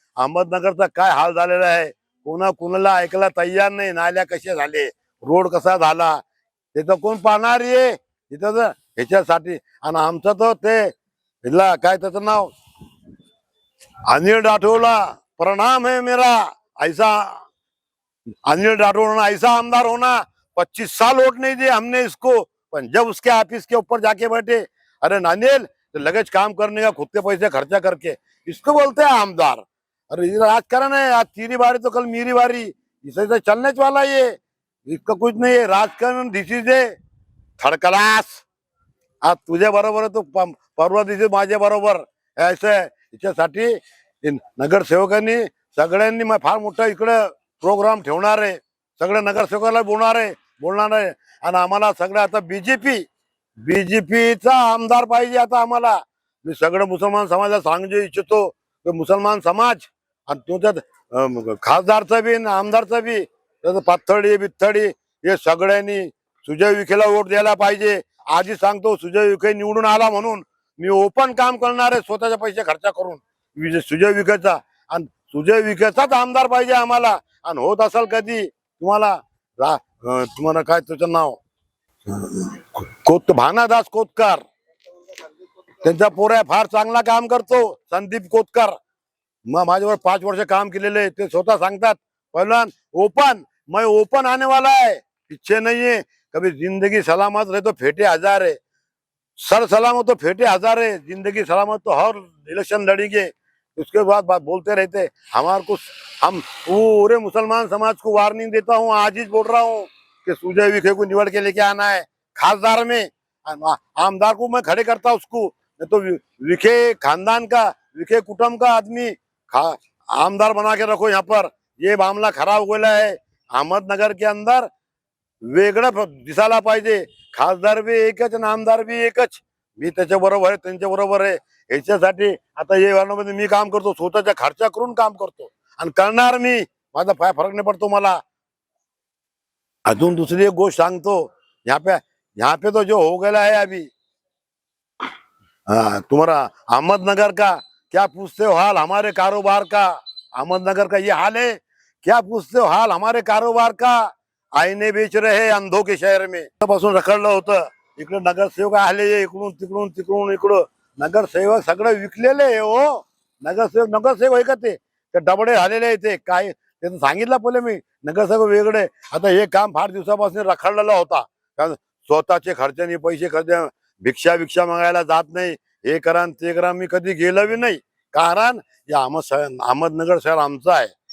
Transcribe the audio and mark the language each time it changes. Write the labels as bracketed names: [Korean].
[Marathi] अहमदनगरचा काय हाल झालेला आहे, कोणाला ऐकायला तयार नाही. नाल्या कशा झाले, रोड कसा झाला, त्याचं कोण पाहणार आहे तिथं ह्याच्यासाठी. आणि आमचं तर ते काय त्याचं नाव, अनिल राठोडला [Hindi] प्रणाम है मेरा। ऐसा अनिल राठौड़ ने ऐसा आमदार होना, 25 साल वोट नहीं दिए हमने इसको, पर जब उसके ऑफिस के ऊपर जाके बैठे, अरे अनिल [Marathi] तो लगेज [Hindi] काम करने का खुद के पैसे खर्चा करके, इसको बोलते हैं आमदार। अरे ये राजकारण है, आज तेरी बारी तो कल मेरी बारी, इसे तो चलने वाला ये, इसका कुछ नहीं है राजकारण। [English] This is a third class. [Marathi] आज तुझ्या बरोबर आहे तो परवा दिवशी माझ्या बरोबर असं आहे। याच्यासाठी नगरसेवकांनी सगळ्यांनी फार मोठा इकडे प्रोग्राम ठेवणार आहे, सगळ्या नगरसेवकाला बोलणार आहे आणि आम्हाला सगळं आता बीजेपीचा आमदार पाहिजे आता आम्हाला। मी सगळं मुसलमान समाजाला सांगू इच्छितो की मुसलमान समाज आणि तुझ्यात खासदारचा बी आणि आमदारचा बी, पाथर्डी बिथर्डी हे सगळ्यांनी सुजय विखेला वोट द्यायला पाहिजे। आधी सांगतो, सुजय विखे निवडून आला म्हणून मी ओपन काम करणार आहे स्वतःचे पैसे खर्च करून सुजय विखेचा, आणि सुजय विखेचाच आमदार पाहिजे आम्हाला। आणि होत असेल कधी तुम्हाला काय तुझं नाव भानादास कोतकर, त्यांचा पोऱ्या फार चांगला काम करतो, संदीप कोतकर। मग माझ्यावर 5 वर्ष काम केलेले, ते स्वतः सांगतात पहिला ओपन, [Hindi] मैं ओपन आने वाला है, पीछे नहीं है। कभी जिंदगी सलामत रहे तो फेटे हजार है, सर सलामत तो फेटे हजार है, जिंदगी सलामत तो हर इलेक्शन लड़ेंगे। उसके बाद बात बोलते रहते हमारे को, हम पूरे मुसलमान समाज को वार्निंग देता हूँ, आज ही बोल रहा हूँ कि सुजय विखे को निवड़ के लेके आना है खासदार में, आमदार को मैं खड़े करता उसको, नहीं तो विखे खानदान का, विखे कुटुंब का आदमी आमदार बना के रखो यहाँ पर। ये मामला खराब हो गया है अहमदनगर के अंदर, [Marathi] वेगळं दिसायला पाहिजे। खासदार बी एकच आणि आमदार बी एकच, मी त्याच्या बरोबर आहे, त्यांच्या बरोबर आहे। याच्यासाठी आता हे वाहनामध्ये मी काम करतो, स्वतःच्या खर्चा करून काम करतो आणि करणार मी, माझा काय फरक नाही पडतो मला। अजून दुसरी एक गोष्ट सांगतो, [Hindi] यहाँ पे तो जो हो गया है अभी, तुम्हारा अहमदनगर का क्या पूछते हो हाल हमारे कारोबार का, अहमदनगर का ये हाल है, क्या पूछते हो हाल हमारे कारोबार का। आईने बेच रहे अंधों के शहर में, [Marathi] पासून रखडलं होतं। इकडे नगरसेवक आले इकडून तिकडून तिकडून इकडं, नगरसेवक सगळं विकलेले आहे हो। नगरसेवक आहे का ते डबडे झालेले आहे ते, काय त्याचं सांगितलं पहिले मी, नगरसेवक वेगळे। आता हे काम फार दिवसापासून रखडलेला होता, कारण स्वतःचे खर्चाने पैसे खर्च, भिक्षा मागायला जात नाही, हे करा ते करा, मी कधी गेलो बी नाही, कारण या अहमदनगर शहर आमचं आहे।